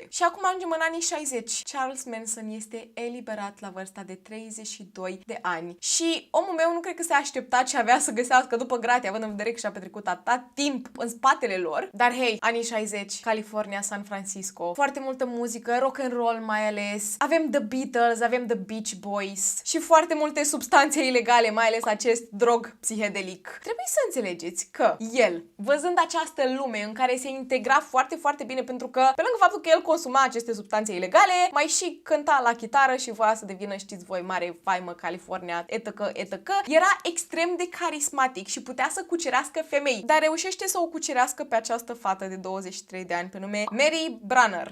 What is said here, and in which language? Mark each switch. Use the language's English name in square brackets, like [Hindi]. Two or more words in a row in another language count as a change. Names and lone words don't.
[Romanian] Și acum ajungem în anii 60. Charles Manson este eliberat la vârsta de 32 de ani. Și omul meu nu cred că se aștepta ce avea să găsească după gratii, având în vedere că și-a petrecut atât timp în spatele lor. Dar hei, anii 60, California, San Francisco, foarte multă muzică, [English] rock and roll [Romanian] mai ales. Avem The Beatles, avem The Beach Boys și foarte multe substanțe ilegale, mai ales acest drog psihedelic. Trebuie să înțelegeți că el, văzând această lume în care se integra foarte, foarte bine, pentru că, pe lângă faptul că el consuma aceste substanțe ilegale, mai și cânta la chitară și voia să devină, știți voi, mare faimă California, etc., era extrem de carismatic și putea să cucerească femei, dar reușește să o cucerească pe această fată de 23 de ani pe nume Mary Branner.